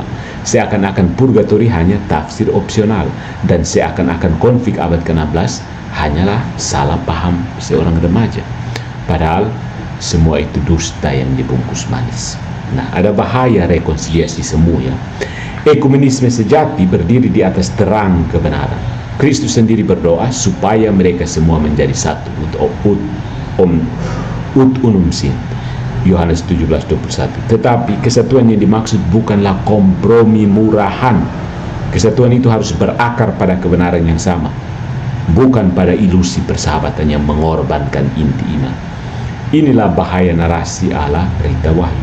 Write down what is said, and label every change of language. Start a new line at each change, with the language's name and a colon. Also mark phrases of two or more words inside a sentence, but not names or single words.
Indonesian: Seakan-akan purgatori hanya tafsir opsional, dan seakan-akan konflik abad ke-16 hanyalah salah paham seorang remaja. Padahal semua itu dusta yang dibungkus manis. Nah, ada bahaya rekonsiliasi semu ya. Ekumenisme sejati berdiri di atas terang kebenaran. Kristus sendiri berdoa supaya mereka semua menjadi satu,
Latin: ut unum sint.
Indonesian: Yohanes 17:21. Tetapi kesatuan yang dimaksud bukanlah kompromi murahan. Kesatuan itu harus berakar pada kebenaran yang sama, bukan pada ilusi persahabatan yang mengorbankan inti iman. Inilah bahaya narasi ala Rita Wahyu.